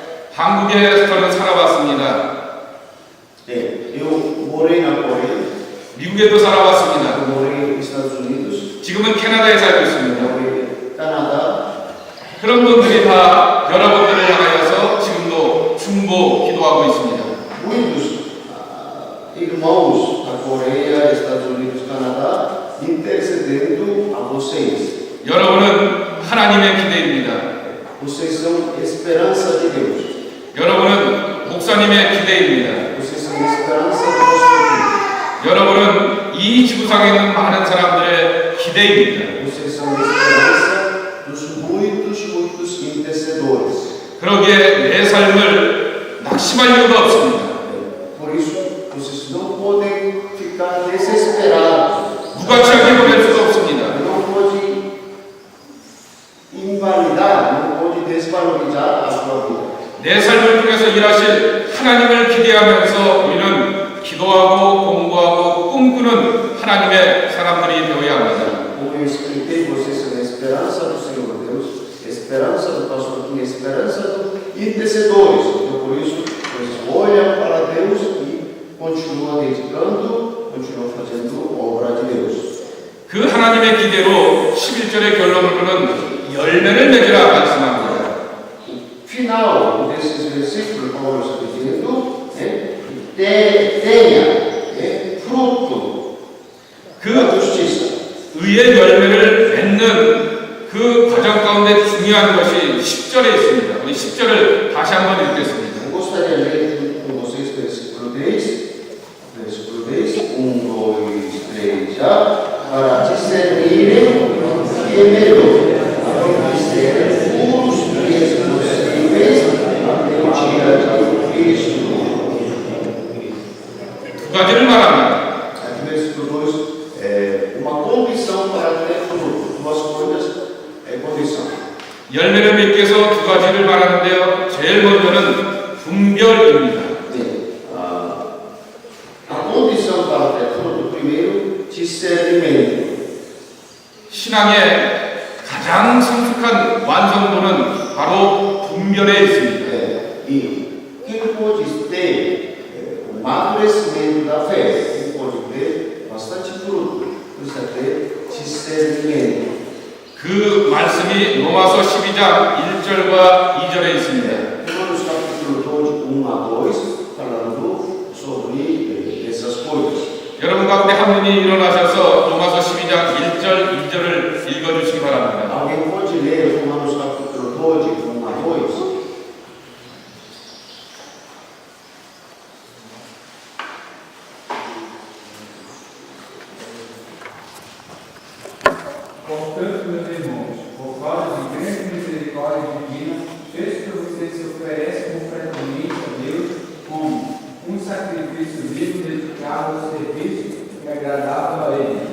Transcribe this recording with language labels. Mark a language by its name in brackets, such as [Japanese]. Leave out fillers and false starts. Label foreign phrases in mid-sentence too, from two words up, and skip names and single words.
[Korean] 한국에서는 살아봤습니다. [Portuguese] Eu morei na Coreia, [Korean] 미국에도 살아봤습니다. [Portuguese] eu morei nos Estados Unidos, [Korean] 지금은 캐나다에 살고 [Portuguese] eu [Korean] 있습니다. [Portuguese] morei no Canadá. [Korean] 그런 분들이 다 여러분들을 향하여서 지금도 중보 기도하고 있습니다. [Portuguese] Muitos irmãos da Coreia, Estados Unidos, Canadá, intercedendo a vocês. [Korean] 여러분은 하나님의 기대입니다. [Portuguese] Vocês são esperança de Deus. [Korean] 여러분은 목사님의 기대입니다. [Portuguese] Vocês são esperança do nosso futuro. [Korean] 여러분은 이 지구상에 있는 많은 사람들의 기대입니다. [Portuguese] Vocês são esperança dos muitos intercedores. [Korean] 그러기에 내 삶을 낙심할 이유가 없습니다. [Portuguese] Por isso, vocês não podem ficar desesperados. [Korean] 무가치하게 보낼 수가 없습니다. [Portuguese] Não pode invalidar, não pode desvalorizar a sua vida. [Korean] 내 삶을 통해서 일하실 하나님을 기대하면서 우리는 기도하고 공부하고 꿈꾸는 하나님의 사람들이 되어야 합니다. [Portuguese] Como eu expliquei, vocês são a esperança do Senhor Deus, esperança do pastor aqui, esperança dos intercedores. Então, por isso, vocês olham para Deus e continuam dedicando, continuam fazendo obra de Deus. [Korean] 그 하나님의 기대로 11절의 결론으로는 열매를 맺으라 말씀합니다. [Portuguese] Final desses versículos, Paulo está dizendo, tenha fruto da justiça. [Korean] 의의 열매를 맺는 그 과정 가운데 중요한 것이 10절에 있습니다. 우리 10절을 다시 한번 읽겠습니다. [Portuguese] Eu gostaria de ler com vocês versículo 10. Versículo 10. 1, 2, 3, já. Para discernirem que é melhor obedecer puros e exclusíveis até o dia de Cristo. [Korean] 두 가지를 말합니다. [Portuguese] Aqui, versículo 2, uma condição para ter fruto. Duas coisas é condição. [Korean] 열매를 맺기 위해서 두 가지를 말하는데요. 제일 먼저는 분별입니다. [Portuguese] A condição para ter fruto, primeiro, discernimento. [Korean] 신앙의 가장 성숙한 완성도는 바로 분별에 있습니다. [Portuguese] E quem pode ter o amadurecimento da fé, quem pode ter bastante fruto, precisa ter discernimento. [Korean] 그 말씀이 로마서 12장 1절과 2절에 있습니다. [Portuguese] Romanos capítulo 12, 1 a 2, falando sobre essas coisas. [Korean] 여러분 가운데 한 분이 일어나셔서 로마서 12장 1절, 2절을 읽어주시기 바랍니다. [Portuguese] Alguém pode ler Romanos capítulo 12, 1 a 2? Portanto, meus irmãos, por causa de grande misericórdia divina, fez que vocês se oferecem completamente a Deus como um sacrifício vivo dedicado ao serviço e agradável a Ele.